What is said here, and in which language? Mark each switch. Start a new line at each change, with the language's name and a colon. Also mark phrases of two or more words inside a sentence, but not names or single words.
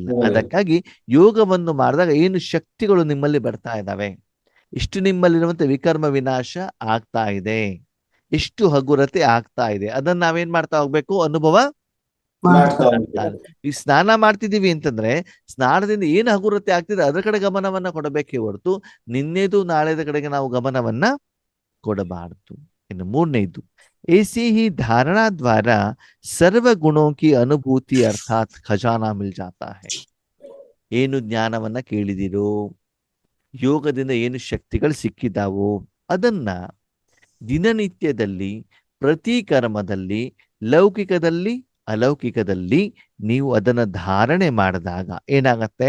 Kannada: ಅದಕ್ಕಾಗಿ ಯೋಗವನ್ನು ಮಾಡಿದಾಗ ಏನು ಶಕ್ತಿಗಳು ನಿಮ್ಮಲ್ಲಿ ಬರ್ತಾ ಇದ್ದಾವೆ, ಇಷ್ಟು ನಿಮ್ಮಲ್ಲಿರುವಂತ ವಿಕರ್ಮ ವಿನಾಶ ಆಗ್ತಾ ಇದೆ, ಎಷ್ಟು ಹಗುರತೆ ಆಗ್ತಾ ಇದೆ, ಅದನ್ನ ನಾವೇನ್ ಮಾಡ್ತಾ ಹೋಗ್ಬೇಕು? ಅನುಭವ ಮಾಡ್ತಾ ಮಾಡ್ತಾ ಹೋಗ್ಬೇಕು. ಈ ಸ್ನಾನ ಮಾಡ್ತಿದೀವಿ ಅಂತಂದ್ರೆ ಸ್ನಾನದಿಂದ ಏನು ಹಗುರತೆ ಆಗ್ತಿದೆ ಅದರ ಕಡೆ ಗಮನವನ್ನ ಕೊಡಬೇಕೇ ಹೊರತು ನಿನ್ನೆದು ನಾಳೆದ ಕಡೆಗೆ ನಾವು ಗಮನವನ್ನ ಕೊಡಬಾರದು. ಇನ್ನು ಮೂರನೇದು,
Hindi: ऐसी ही धारणा द्वारा सर्व गुणों की अनुभूति अर्थात खजाना मिल जाता है.
Kannada: ಏನು ಜ್ಞಾನವನ್ನ ಕೇಳಿದಿರೋ, ಯೋಗದಿಂದ ಏನು ಶಕ್ತಿಗಳು ಸಿಕ್ಕಿದಾವೋ ಅದನ್ನ ದಿನನಿತ್ಯದಲ್ಲಿ, ಪ್ರತಿ ಕರ್ಮದಲ್ಲಿ, ಲೌಕಿಕದಲ್ಲಿ, ಅಲೌಕಿಕದಲ್ಲಿ ನೀವು ಅದನ್ನ ಧಾರಣೆ ಮಾಡಿದಾಗ ಏನಾಗತ್ತೆ?